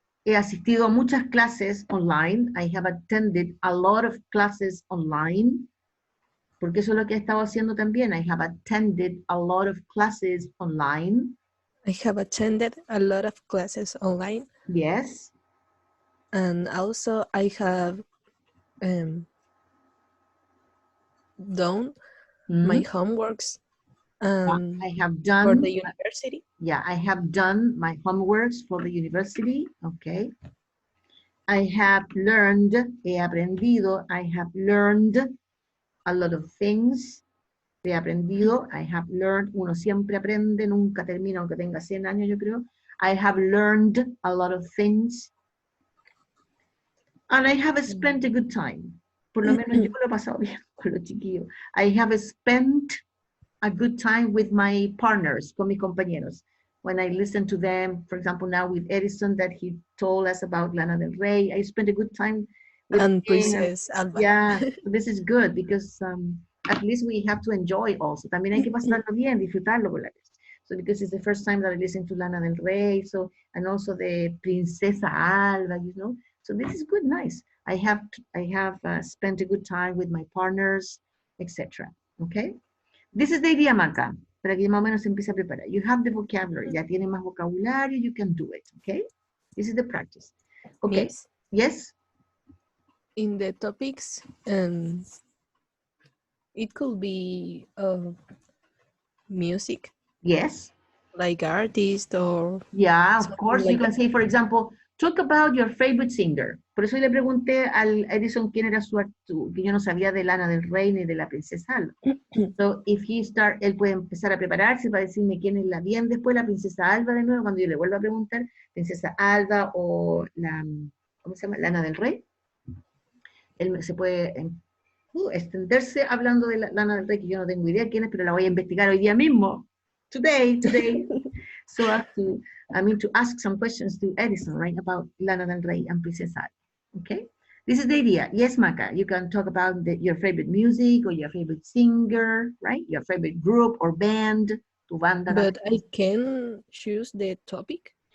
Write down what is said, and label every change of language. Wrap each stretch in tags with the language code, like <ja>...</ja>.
<es>He asistido a muchas clases online.</es> <en>I have attended a lot of classes online.</en> <es>Porque eso es lo que he estado haciendo también.</es> <en>I have attended a lot of classes online. I have attended a lot of classes online. Yes. And also I have done my homeworks I have done for the university. Yeah, I have done my homeworks for the university. Okay. I have learned,</en> <es>he aprendido,</es> <en>I have learned a lot of things.</en> <es>He aprendido,</es> <en>I have learned,</en> <es>uno siempre aprende, nunca termina, aunque tenga 100 años, yo creo.</es> <en>I have learned a lot of things. And I have spent a good time.</en> <es>Por lo menos yo lo he pasado bien con los chiquillos.</es> <en>I have spent a good time with my partners,</en> <es>con mis compañeros.</es> <en>When I listen to them, for example, now with Edison that he told us about Lana Del Rey, I spent a good time with and him. Princess Alba. Yeah, this is good because at least we have to enjoy also.</en> <es>También hay que pasarlo bien, disfrutarlo con la vez.</es> <en>So because it's the first time that I listen to Lana Del Rey, so and also the Princesa Alba, you know. So this is good, nice. I have spent a good time with my partners, etc. Okay. This is the idea, Maca,</en> <es>para que más o menos se empiece a preparar.</es> <en>You have the vocabulary,</en> <es>ya tiene más vocabulario,</es> <en>you can do it, okay? This is the practice. Okay, Miss, yes? in the topics, it could be music. Yes. Like artist or... Yeah, of course, like you can say, for example, talk about your favorite singer.</en> <es>Por eso le pregunté al Edison quién era que yo no sabía de Lana del Rey ni de la Princesa Alba.</es> <en>So, if he</en> <es>él puede empezar a prepararse para decirme quién es la bien después, la Princesa Alba de nuevo, cuando yo le vuelva a preguntar, Princesa Alba o la, ¿cómo se llama? Lana del Rey. Él se puede extenderse hablando de Lana del Rey, que yo no tengo idea quién es, pero la voy a investigar hoy día mismo.</es> <en>Today. So I have to ask some questions to Edison, right, about Lana del Rey and Princesa Alba. Okay? This is the idea. Yes, Maca, you can talk about your favorite music or your favorite singer, right? Your favorite group or band.</en> <es>Tu banda.</es> <en>But I can choose the topic.</en>